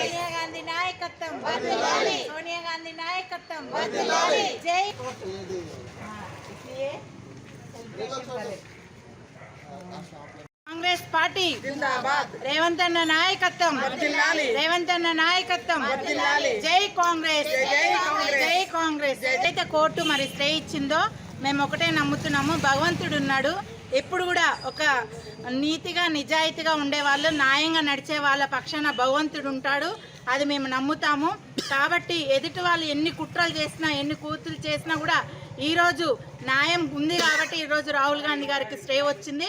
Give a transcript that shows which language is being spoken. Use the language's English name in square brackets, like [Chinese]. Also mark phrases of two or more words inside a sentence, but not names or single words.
[Telugu] సోనియా గాంధీ నాయకత్వ వర్ధిల్లాలి, సోనియా గాంధీ నాయకత్వ వర్ధిల్లాలి, జై. [Hindi] इसलिए कांग्रेस पार्टी जिंदाबाद. [Telugu] రేవంత్ అన్న నాయకత్వ వర్ధిల్లాలి, రేవంత్ అన్న నాయకత్వ వర్ధిల్లాలి, జై కాంగ్రెస్, జై కాంగ్రెస్, జై కాంగ్రెస్. అయితే కోర్టు మరి స్టే ఇచ్చిందో మేము ఒకటే నమ్ముతున్నాము, భగవంతుడు ఉన్నాడు. ఎప్పుడు కూడా ఒక నీతిగా నిజాయితీగా ఉండేవాళ్ళు, న్యాయంగా నడిచే వాళ్ళ పక్షాన భగవంతుడు ఉంటాడు. అది మేము నమ్ముతాము. కాబట్టి ఎదుటి వాళ్ళు ఎన్ని కుట్రలు చేసినా, ఎన్ని కూతురు చేసినా కూడా ఈరోజు న్యాయం ఉంది కాబట్టి ఈరోజు రాహుల్ గాంధీ గారికి స్టే వచ్చింది.